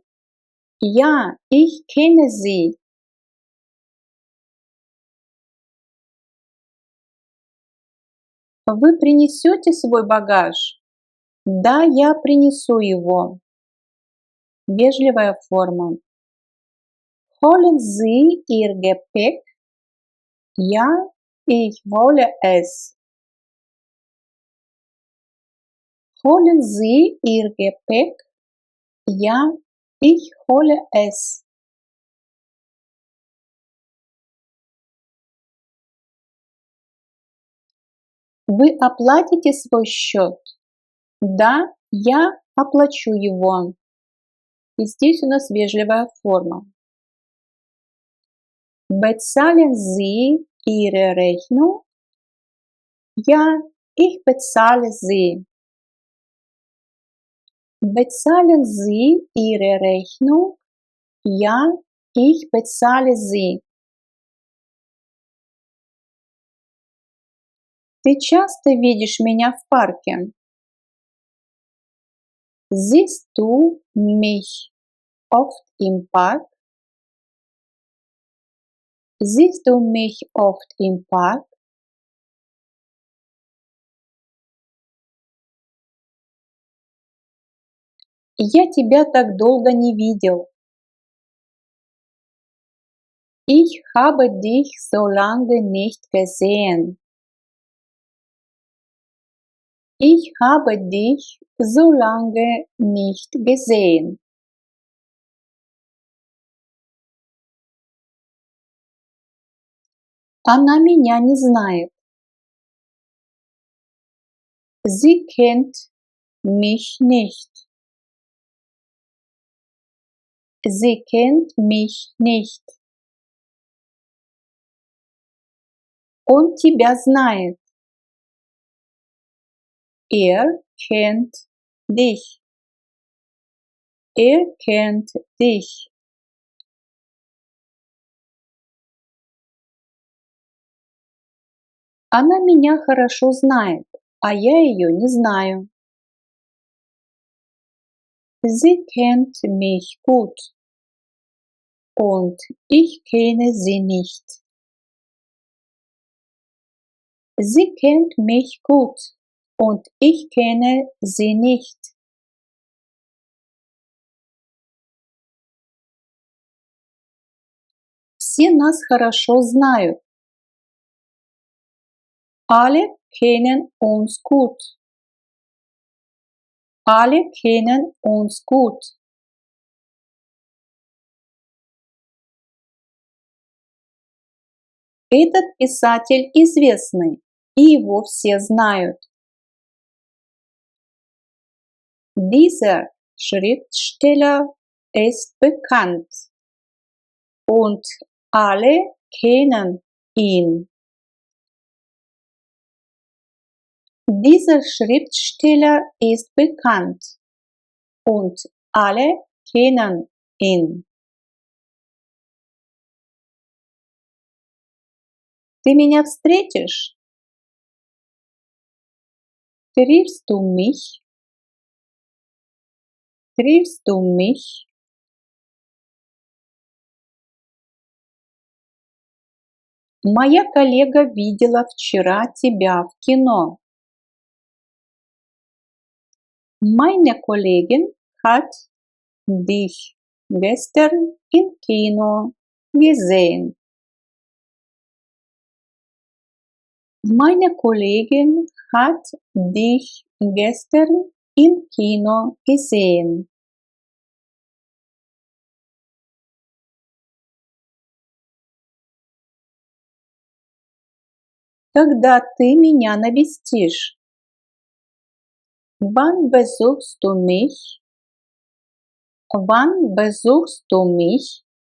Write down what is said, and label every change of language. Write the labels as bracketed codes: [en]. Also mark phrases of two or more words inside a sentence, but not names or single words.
[de] Ja, ich kenne sie. [ru] Вы принесете свой багаж? Да, я принесу его. Вежливая форма. [de] Holen Sie Ihr Gepäck? Ja, ich hole es. Holen Sie Ihr Gepäck? Ja, ich hole es. [ru] Вы оплатите свой счет? Да, я оплачу его. И здесь у нас вежливая форма. [de] Bezahlen Sie Ihre Rechnung? Ja, ich bezahle sie. Bezahlen Sie Ihre Rechnung? Ja, ich bezahle sie. [ru] Ты часто видишь меня в парке? [de] Siehst du mich oft im Park? Siehst du mich oft im Park? [ru] Я тебя так долго не видел. [de] Ich habe dich so lange nicht gesehen. Ich habe dich so lange nicht gesehen. [ru] Она меня не знает. [de] Sie kennt mich nicht. Sie kennt mich nicht. [ru] Он тебя знает. [de] Er kennt dich. Er kennt dich. [ru] Она меня хорошо знает, а я ее не знаю. [de] Sie kennt mich gut und ich kenne sie nicht. Sie kennt mich gut und ich kenne sie nicht. [ru] Все нас хорошо знают. [de] Alle kennen uns gut. Alle kennen uns gut. [ru] Этот писатель известный, и его все знают. [de] Dieser Schriftsteller ist bekannt und alle kennen ihn. Dieser Schriftsteller ist bekannt und alle kennen ihn. [ru] Ты меня встретишь? [de] Triffst du mich? Triffst du mich? [ru] Моя коллега видела вчера тебя в кино. [de] Meine Kollegin hat dich gestern im Kino gesehen. Meine Kollegin hat dich gestern im Kino gesehen. [ru] Когда ты меня навестишь? [de] Wann besuchst du mich? Wann besuchst du mich?